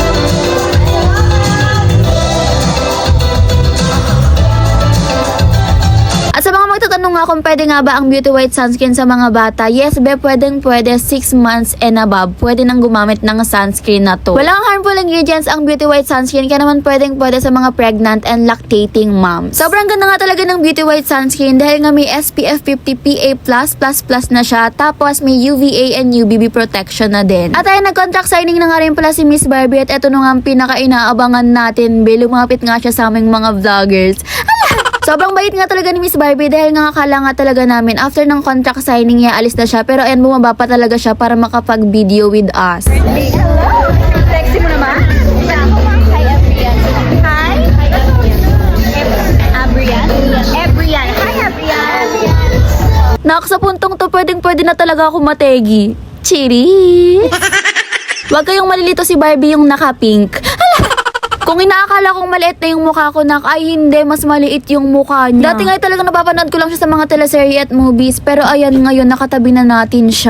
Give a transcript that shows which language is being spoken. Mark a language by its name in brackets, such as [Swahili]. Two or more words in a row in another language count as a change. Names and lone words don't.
[Filipino] At sa mga magtatanong nga kung pwede nga ba ang Beauty White Sunscreen sa mga bata, yes be, pwede 6 [English] months and above. [Filipino] Pwede nang gumamit ng sunscreen na to. Walang harmful ingredients ang Beauty White Sunscreen kaya naman pwede sa mga [English] pregnant and lactating moms. [Filipino] Sobrang ganda nga talaga ng Beauty White Sunscreen dahil nga may SPF 50 PA+++ na siya, tapos may [English] UVA and UVB protection [Filipino] na din. At ay nag- [English] contract signing [Filipino] na nga rin pala si Miss Barbie at eto na nga ang pinaka-inaabangan natin, be, lumapit nga siya sa aming mga vloggers. Sobrang bait nga talaga ni Miss Barbie dahil nga akala nga talaga namin after ng [English] contract signing [Filipino] niya alis na siya, pero ayan, bumaba pa talaga siya para makapag-video [English] with us. [Filipino] Hello! Sexy mo naman? [English] Hi, everyone. Hi! [Filipino] Abrian? Abrian. Hi, Abrian! Nak, sa puntong to, pwede na talaga ako mategi. Cheers! Huwag kayong malilito, si Barbie yung naka-pink. Kung inaakala kong maliit na yung mukha ko, nak, ay hindi, mas maliit yung mukha niya. Dati nga talagang napapanood ko lang siya sa mga teleserye at movies, pero ayan ngayon, nakatabi na natin siya.